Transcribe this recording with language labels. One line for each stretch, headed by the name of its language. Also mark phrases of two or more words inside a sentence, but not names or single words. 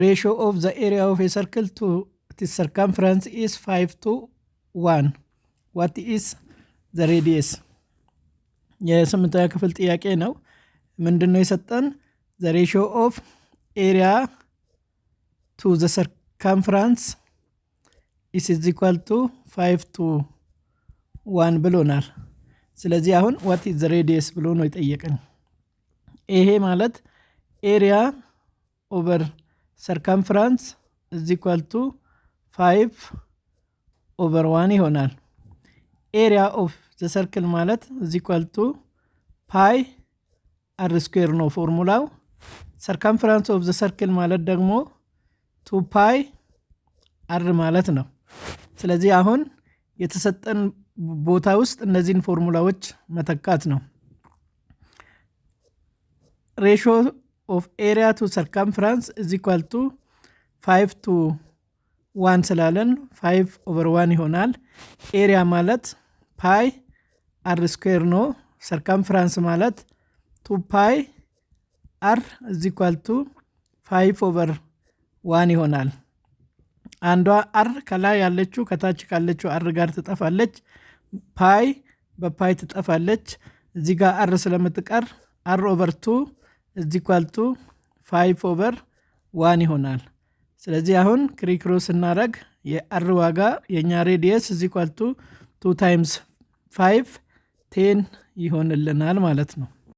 English: ratio of the area of a circle to its circumference is 5 to 1. What is the radius?
Amharic: የስምንተኛ ክፍል ጥያቄ ነው። ምንድነው የሰጠን?
English: the ratio of area to the circumference is equal to 5 to 1
Amharic: ብሎናል። ስለዚህ አሁን
English: what is the radius
Amharic: ብሎ ነው የጠየቀን። ይሄ ማለት
English: area over circumference is equal to 5 over 1 ይሆናል። area of the circle ማለት is equal to pi r square
Amharic: ነው ፎርሙላው።
English: circumference of the circle
Amharic: ማለት ደግሞ
English: 2 pi r
Amharic: ማለት ነው። ስለዚህ አሁን የተሰጠን ቦታ ውስጥ እነዚህን ፎርሙላዎች መተካት ነው።
English: ratio of area to circumference is equal to 5 to 1 ስላለን 5 over 1
Amharic: ይሆናል። ኤሪያ ማለት
English: ፓይ r square ነው። circumference ማለት 2 pi r is equal to 5 over 1
Amharic: ይሆናል። አንዷ አር ከላይ ያለችው ከታች ካለችው አር ጋር ትጠፋለች። ፓይ በፓይ ትጠፋለች። እዚህ ጋር አር ስለምትቀር
English: r over 2 is equal to 5 over 1
Amharic: ይሆናል። ስለዚህ አሁን ክሪክሮስ እናረግ የአር ዋጋ የኛ ሬዲየስ
English: is equal to 2 times 5 10
Amharic: ይሆንልናል ማለት ነው።